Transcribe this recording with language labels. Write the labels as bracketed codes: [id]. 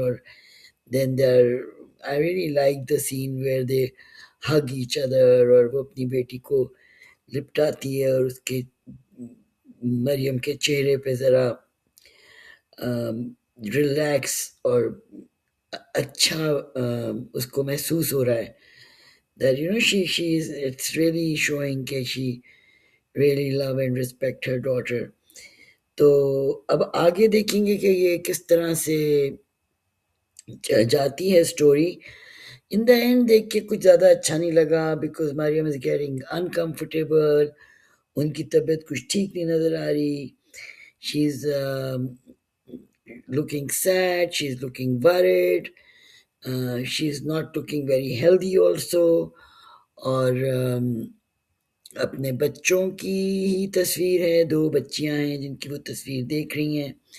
[en] اور then there I really like the scene where they hug each other, [ur] اور وہ اپنی بیٹی کو لپٹاتی ہے اور اس کے مریم کے چہرے پہ ذرا ریلیکس اور اچھا اس کو محسوس ہو رہا ہے. [en] that she is, it's really showing کہ she really love and respect her daughter. [ur] تو اب آگے دیکھیں گے کہ یہ کس طرح سے جاتی ہے اسٹوری. [en] in the end [ur] دیکھ کے کچھ زیادہ اچھا نہیں لگا [en] Because Maryam is getting uncomfortable. [ur] ان کی طبیعت کچھ ٹھیک نہیں نظر آ رہی. [en] She is looking sad, she is looking worried, she is not looking very healthy also. [ur] اور اپنے بچوں کی ہی تصویر ہے، دو بچیاں ہیں جن کی وہ تصویر دیکھ رہی ہیں.